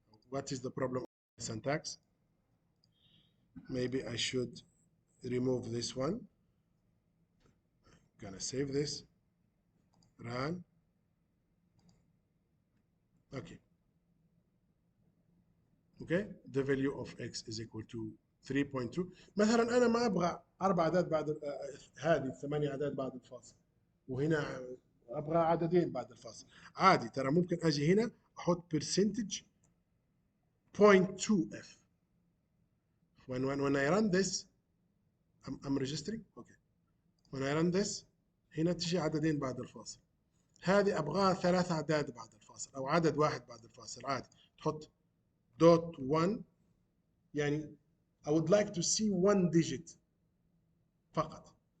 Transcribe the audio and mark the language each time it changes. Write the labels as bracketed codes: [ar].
[en] What is the problem of the syntax? Maybe I should remove this one. Gonna save this, run. Okay, the value of x is equal to 3.2. [ar] مثلا انا ما ابغى 4 اعداد بعد هذه 8 اعداد بعد الفاصل، وهنا ابغى عددين بعد الفاصل. عادي، ترى ممكن اجي هنا احط percentage 0.2f. [en] when I run this I'm registering. okay, when I run this [ar] هنا تجي عددين بعد الفاصل. هذه ابغاها 3 اعداد بعد الفاصل او عدد واحد بعد الفاصل. عادي تحط dot 1، يعني [en] I would like to see 1 digit [ar] فقط.